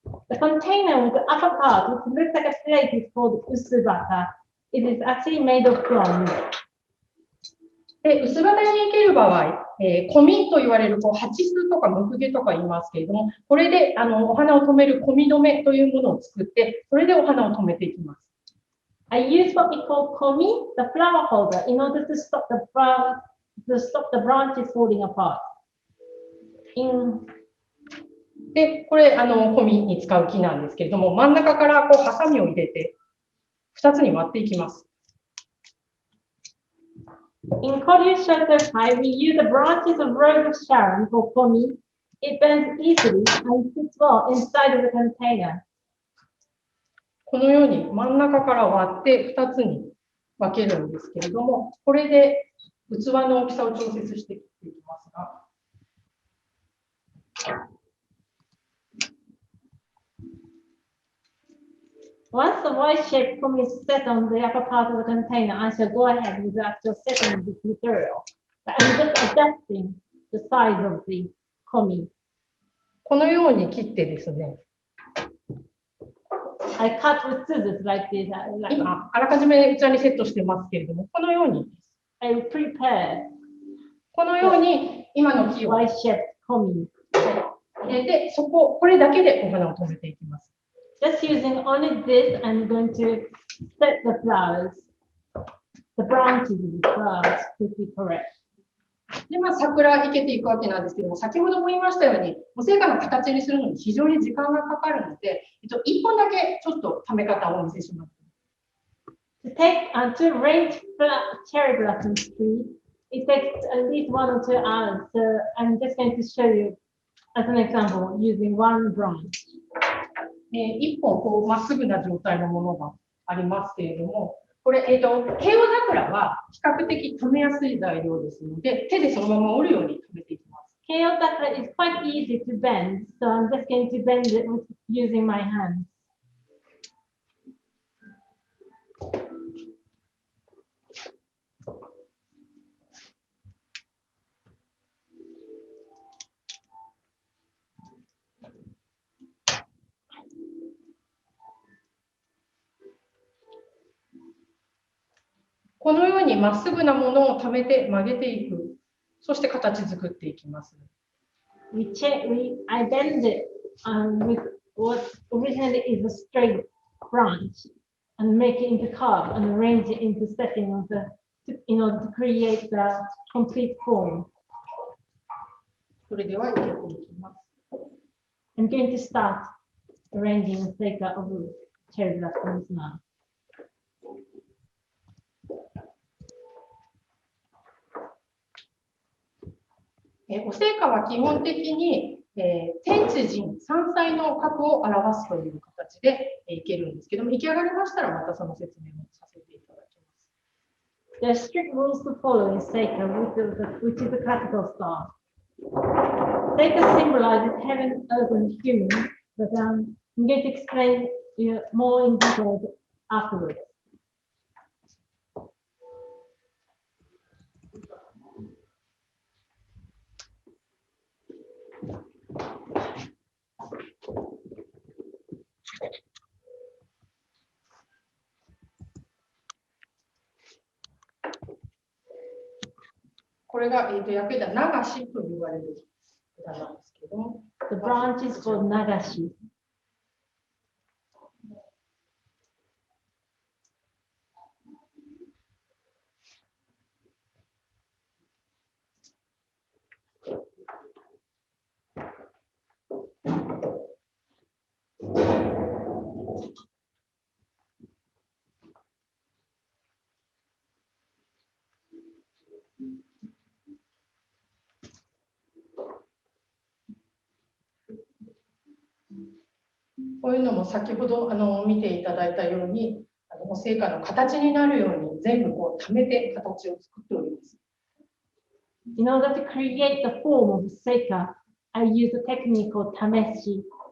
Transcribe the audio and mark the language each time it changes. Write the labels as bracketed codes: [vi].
[en] The container with the upper part, which looks like a plate, is called usubata. It is actually made of bronze. [ja] 薄型に生ける場合、込みと言われる鉢巣とか木毛とか言いますけれども、これでお花を留める込み止めというものを作って、それでお花を留めていきます。 [en] I use what we call komi, the flower holder, in order to stop the branches falling apart. [ja] で、これ、込みに使う木なんですけれども、真ん中からこう、ハサミを入れて、2つに割っていきます。 [en] In Koryu Shoutukai, we use the branches of Rose of Sharon for komi. It bends easily and fits well inside of the container. [ja] このように真ん中から割って2つに分けるんですけれども、これで器の大きさを調節していきますが。 [en] Once the Y-shaped komi is set on the upper part of the container, I shall go ahead with the actual setting of this material. I'm just adjusting the size of the komi. [ja] このように切ってですね、 [en] I cut with scissors like this. [ja] 今、あらかじめ器にセットしてますけれども、このように、 [en] I prepare [ja] このように今の木を [en] Y-shaped komi. [ja] 入れて、これだけでお花を留めていきます。 [en] Just using only this, I'm going to set the flowers, the branches of the flowers to be correct. [ja] で、桜生けていくわけなんですけども、先ほども言いましたように、お生花の形にするのに非常に時間がかかるので、1本だけちょっとため方をお見せします。 [en] To arrange cherry blossom tree, it takes at least 1 or 2 hours. So I'm just going to show you as an example using one branch. [ja] 1本こうまっすぐな状態のものがありますけれども、これ、慶応桜は比較的留めやすい材料ですので、手でそのまま折るように留めていきます。 [en] Keo sakura is quite easy to bend, so I'm just going to bend it using my hands. [ja] このようにまっすぐなものを溜めて曲げていく。そして形作っていきます。 [en] I bend it with what originally is a straight branch and make it into curve and arrange it into setting of in order to create the complete form. [ja] それでは入れていきます。 [en] I'm going to start arranging the seka of cherry blossoms now. [ja] お生花は基本的に、天地人三才の格を表すという形でいけるんですけども、出来上がりましたらまたその説明をさせていただきます。 [en] There are strict rules to follow in Seika, which is the classical style. Seika symbolizes heaven, earth, and human, but I'm going to explain more in detail afterwards. [ja] これが、焼けた流しと言われる枝なんですけども。 [en] The branch is called nagashi. [ja] こういうのも先ほど見ていただいたように、お生花の形になるように全部こう溜めて形を作っております。 [en] In order to create the form of the seika, I use a technique called tameshi.